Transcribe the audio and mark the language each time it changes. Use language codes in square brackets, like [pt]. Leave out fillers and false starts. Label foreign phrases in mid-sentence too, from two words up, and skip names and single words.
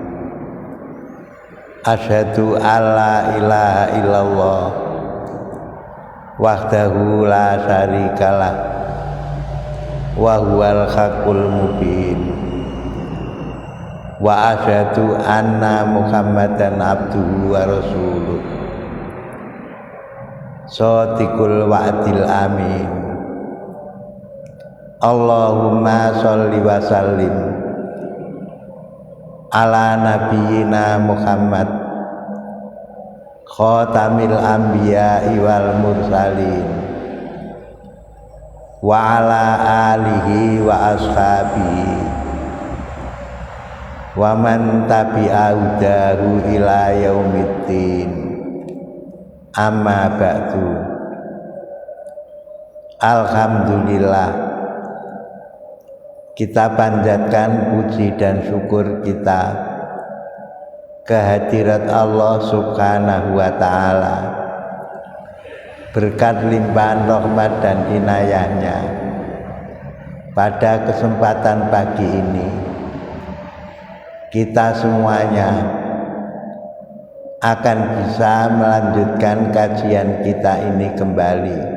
[ar] أشهد أن لا إله إلا الله وحده لا شريك له وهو الحق المبين. وأشهد أن محمدا عبده ورسوله صادق الوعد الأمين. اللهم صل وسلم على نبينا محمد خاتم الأنبياء والمرسلين وعلى آله وأصحابه ومن تبع هداه إلى يوم الدين. أما بعد. الحمد لله, [id] kita panjatkan puji dan syukur kita kehadirat Allah [ar] سبحانه وتعالى, [id] berkat limpahan rahmat dan inayahnya. Pada kesempatan pagi ini kita semuanya akan bisa melanjutkan kajian kita ini kembali,